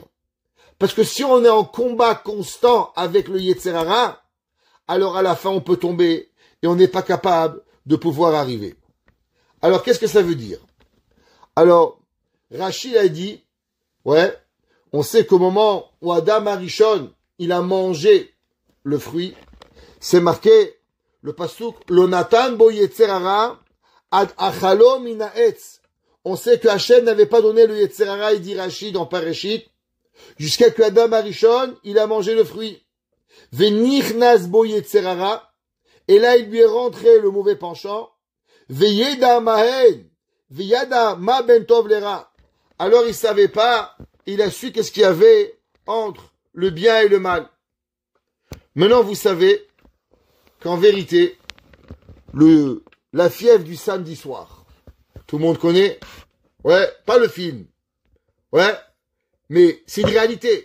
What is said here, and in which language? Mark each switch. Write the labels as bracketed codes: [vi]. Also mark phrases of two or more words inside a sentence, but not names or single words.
[fr] Parce que si on est en combat constant avec le [he] יצר הרע, [fr] alors à la fin on peut tomber et on n'est pas capable de pouvoir arriver. Alors qu'est-ce que ça veut dire? Alors, Rachid a dit, ouais, on sait qu'au moment où [he] אדם הראשון, [fr] il a mangé le fruit, c'est marqué, le pasuk, [he] לא נתן בו יצר הרע עד אכלו מן העץ. [fr] On sait que Hachem n'avait pas donné le [he] יצר הרע, [fr] il dit Rachid en Parashit, jusqu'à que [he] אדם הראשון, [fr] il a mangé le fruit. [he] ונכנס בו יצר הרע, [fr] et là il lui est rentré le mauvais penchant. [he] וידע מהן וידע מה בין טוב לרע. [fr] Alors il savait pas, il a su qu'est-ce qu'il y avait entre le bien et le mal. Maintenant vous savez qu'en vérité, la fièvre du samedi soir, tout le monde connaît, ouais, pas le film, ouais, mais c'est une réalité.